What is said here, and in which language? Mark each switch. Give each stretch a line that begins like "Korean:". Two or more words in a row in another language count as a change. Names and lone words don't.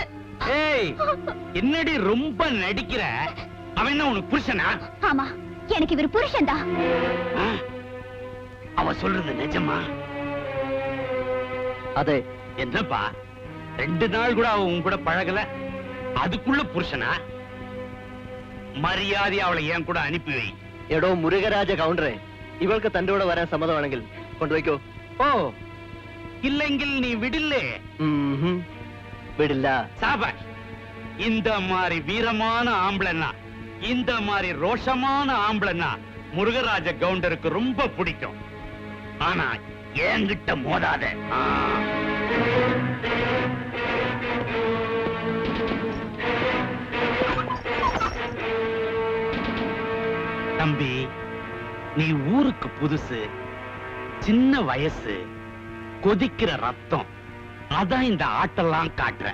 Tamil: ஏய், என்னடி ரொம்ப நடிக்கிற? அவன் என்ன உனக்கு புருஷனா? ஆமா, எனக்கு இவர் புருஷன் தான். அவ சொல்றது நிஜமா? அதே. என்னப்பா 2 நாள் கூட அவ உன் கூட பழகல, அதுக்குள்ள புருஷனா?
Malayalam: മര്യാദ അവളെ ഞാൻ കൂടെ അനുപ്പി വൈ. എടോ മുരുകരാജ കൗണ്ടറെ, ഇവൾക്ക് തന്റെ കൂടെ വരാൻ സമ്മതമാണെങ്കിൽ കൊണ്ടുവയ്ക്കോ. ഓ, ഇല്ലെങ്കിൽ നീ വിടില്ലേ? വിടില്ല.
Tamil: சாபாஷ். இந்த மாதிரி வீரமான ஆம்பளைன்னா, இந்த மாதிரி ரோஷமான ஆம்பளைன்னா முருகராஜ கவுண்டருக்கு ரொம்ப பிடிக்கும். ஆனா என்கிட்ட மோதாத. தம்பி, நீ ஊருக்கு புதுசு, சின்ன வயசு, கொதிக்கிற ரத்தம், அதான் இந்த ஆட்டெல்லாம் காட்டுற.